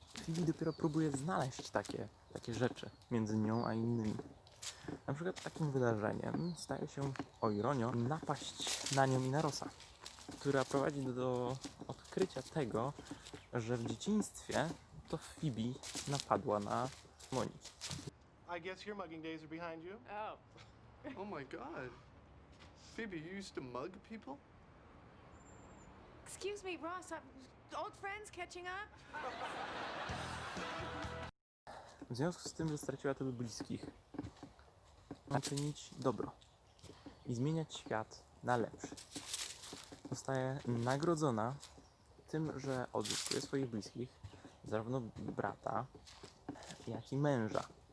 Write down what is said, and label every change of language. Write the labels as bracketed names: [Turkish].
[Polish] Phoebe dopiero próbuje znaleźć takie rzeczy między nią a innymi. Na przykład takim wydarzeniem staje się, o ironio, napaść na nią i na Rossa, która prowadzi do odkrycia tego, że w dzieciństwie to Phoebe napadła na Moniki. [English] I guess your mugging days are behind you. Oh. Oh my god. Phoebe, you used to mug people? Excuse me, Ross. Old friends catching up? [Polish] W związku z tym, że straciła tylu bliskich, ma czynić dobro i zmieniać świat na lepszy. Zostaje nagrodzona tym, że odzyskuje swoich bliskich, zarówno brata, jak i męża.